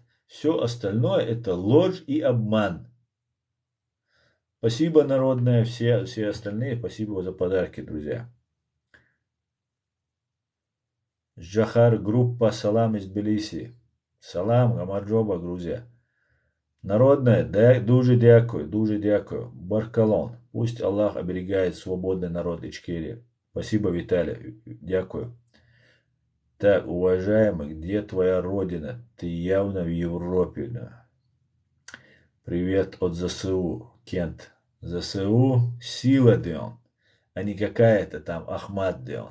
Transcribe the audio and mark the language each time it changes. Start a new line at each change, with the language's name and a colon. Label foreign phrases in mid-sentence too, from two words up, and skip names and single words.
Russian: Все остальное это ложь и обман. Спасибо, народное, все остальные, спасибо за подарки, друзья. Джахар, группа Салам из Тбилиси. Салам, Гамарджоба, Грузия.
Ukrainian: Народне, дуже дякую. Баркалон.
Russian: Пусть Аллах оберегает свободный народ Ичкерии. Спасибо, Виталий. Дякую. Так, уважаемый, где твоя родина? Ты явно в Европе. Да. Привет от ЗСУ, Кент. ЗСУ сила, Дион, а не какая-то там Ахмат, Дион.